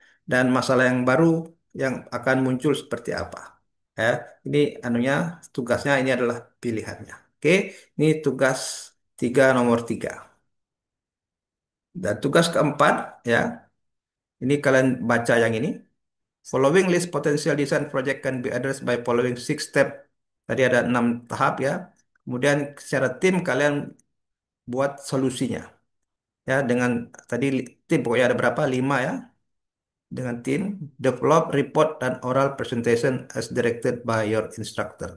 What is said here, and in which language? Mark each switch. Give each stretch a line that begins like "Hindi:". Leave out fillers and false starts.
Indonesian: Dan masalah yang baru yang akan muncul seperti apa. Ya, ini anunya tugasnya ini adalah pilihannya. Oke, ini tugas tiga nomor tiga. Dan tugas keempat ya, ini kalian baca yang ini.
English: Following list potential design project can be addressed by following six step.
Indonesian: Tadi ada 6 tahap ya. Kemudian secara tim kalian buat solusinya. Ya, dengan tadi tim pokoknya ada berapa? 5 ya. Dengan tim
English: develop report dan oral presentation as directed by your instructor.